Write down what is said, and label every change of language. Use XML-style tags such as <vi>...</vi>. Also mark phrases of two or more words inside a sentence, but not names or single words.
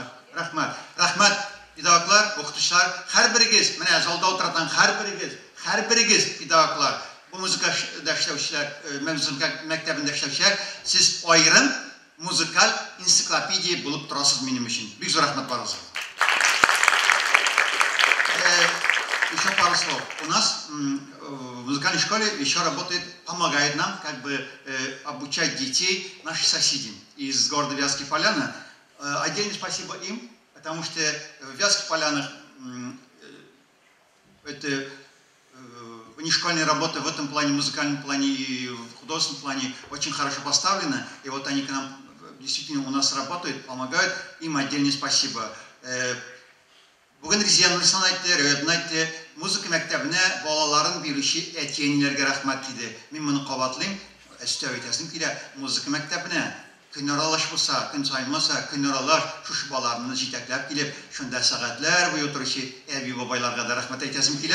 <tt>Рәхмәт, педагоглар, укытучылар, һәрберегез, менә залда утырган һәрберегез педагоглар, бу музыка эшләүчеләр, музыка мәктәбендә эшләүчеләр, сез аерым музыкаль энциклопедия булып торасыз минем өчен. Бик зур рәхмәт барыгызга.</tt> <ru>Еще пару слов. У нас в музыкальной школе еще работает, помогает нам как бы обучать детей наши соседи из города Вятские Поляны. Отдельное спасибо им, потому что в Вятских Полянах это внешкольная работа в этом плане, в музыкальном плане и в художественном плане очень хорошо поставлена. И вот они к нам действительно у нас работают, помогают. Им отдельное спасибо.</ru> <tt>Бүген Резиянны әйтте, Рәвиятны әйтте, музыка мәктәбенә балаларын бирүче әти-әниләргә рәхмәт диде. Мин моны кабатлыйм, өстәп әйтәсем килә, музыка мәктәбенә көн аралаш булса, көн саймаса, көн аралаш шушы балаларны җитәкләп килеп, шунда сәгатьләр буе торучы әби-бабайларга да рәхмәт әйтәсем килә.</tt>